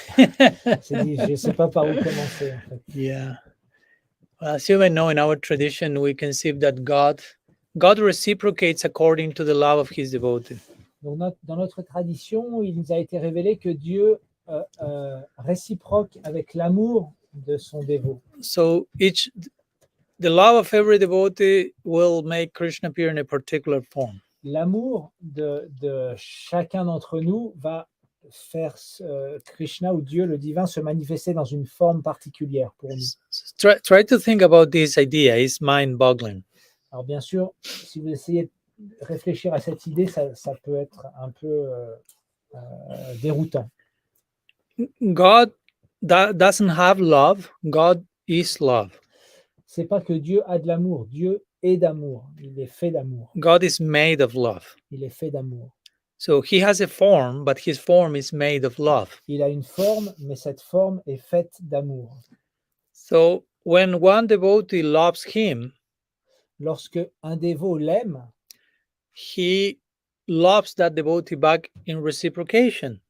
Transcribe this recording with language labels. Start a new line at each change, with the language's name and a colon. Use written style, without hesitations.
French: Je ne sais pas par où commencer en fait.
English: Yeah. Well, as you may know, in our tradition, we conceive that God reciprocates according to the love of his devotee.
French: Donc dans notre tradition, il nous a été révélé que Dieu réciproque avec l'amour de son dévot.
English: So the love of every devotee will make Krishna appear in a particular form.
French: L'amour de chacun d'entre nous va faire Krishna ou Dieu, le divin, se manifester dans une forme particulière pour nous.
English: Try to think about this idea. It's mind-boggling.
French: Alors bien sûr, si vous essayez de réfléchir à cette idée, ça peut être un peu déroutant.
English: God doesn't have love. God is love.
French: C'est pas que Dieu a de l'amour. Dieu est d'amour. Il est fait d'amour.
English: God is made of love.
French: Il est fait d'amour.
English: So he has a form, but his form is made of love.
French: Il a une forme, mais cette forme est faite d'amour.
English: So when one devotee loves him,
French: Lorsque un dévot l'aime,
English: he loves that devotee back in reciprocation.